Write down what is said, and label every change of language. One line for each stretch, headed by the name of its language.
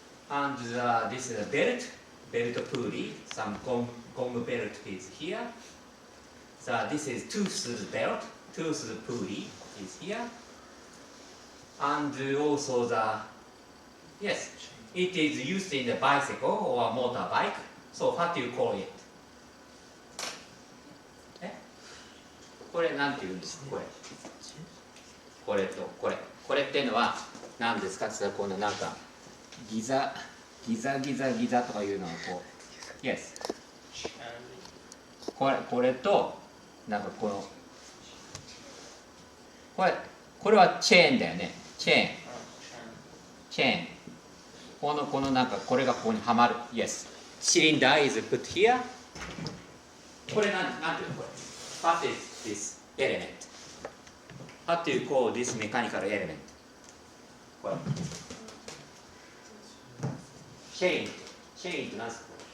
English: And this is a belt pulley. Some gum belt is here. So this is toothed belt, toothed pulley is here. And also yes, it is used in the bicycle or motorbike. So what do you call it?
Japanese: これなんて言うんですか？これとこれっていうのは何ですか？このなんかギザとかいうのはこう Yes これとなんかこれはチェーンだよね。チェーンこのなんかこれがここにはまる。
English: Yes cylinder is put here。
Japanese: これなんていうのこれ
English: What is this element? What do you call this mechanical element?
Japanese: これチェーンって何ですか？